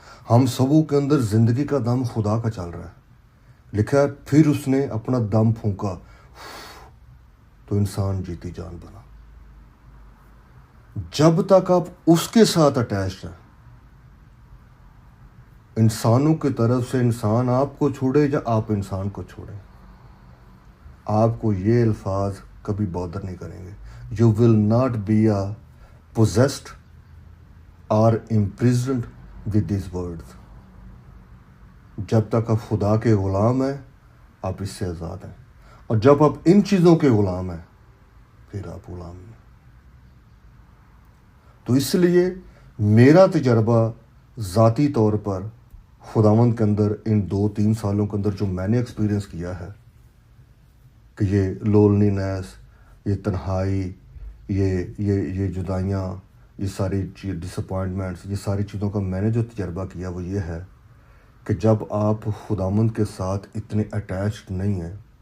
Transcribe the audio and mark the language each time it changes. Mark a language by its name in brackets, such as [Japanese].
[Urdu] ہم سبوں کے اندر زندگی کا دم خدا کا چل رہا ہے. لکھا ہے پھر اس نے اپنا دم پھونکا تو انسان جیتی جان بنا. جب تک آپ اس کے ساتھ اٹیچڈ ہیں، انسانوں کی طرف سے انسان آپ کو چھوڑے یا آپ انسان کو چھوڑیں، آپ کو یہ الفاظ کبھی بادر نہیں کریں گے. [English] You will not be possessed or imprisoned with these words. [Urdu] جب تک آپ خدا کے غلام ہیں آپ اس سے آزاد ہیں، اور جب آپ ان چیزوں کے غلام ہیں پھر آپ غلام ہیں. تو اس لیے میرا تجربہ ذاتی طور پر خداوند کے اندر ان 2-3 سالوں کے اندر جو میں نے ایکسپیرئنس کیا ہے کہ یہ لونلینس، یہ تنہائی، یہ جدائیاں، یہ ساری ڈس اپوائنٹمنٹس، یہ ساری چیزوں کا میں نے جو تجربہ کیا وہ یہ ہے کہ جب آپ خداوند کے ساتھ اتنے اٹیچڈ نہیں ہیں،